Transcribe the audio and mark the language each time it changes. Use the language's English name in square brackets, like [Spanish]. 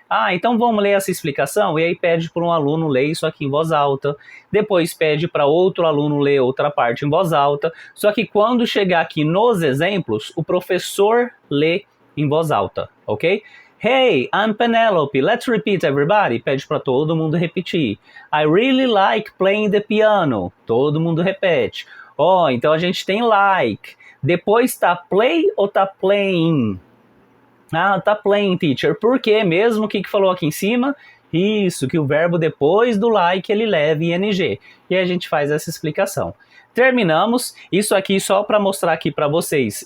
[Portuguese] Então vamos ler essa explicação, e aí pede para um aluno ler isso aqui em voz alta, depois pede para outro aluno ler outra parte em voz alta, só que quando chegar aqui nos exemplos, o professor lê em voz alta, ok? [English] Hey, I'm Penelope, let's repeat everybody, [Portuguese] pede para todo mundo repetir. [English] I really like playing the piano, [Portuguese] todo mundo repete. Então a gente tem like, depois tá play ou tá playing? Tá playing, teacher. Por quê mesmo? O que falou aqui em cima? Isso, que o verbo depois do like ele leva ing. E aí a gente faz essa explicação. Terminamos. Isso aqui só para mostrar aqui para vocês.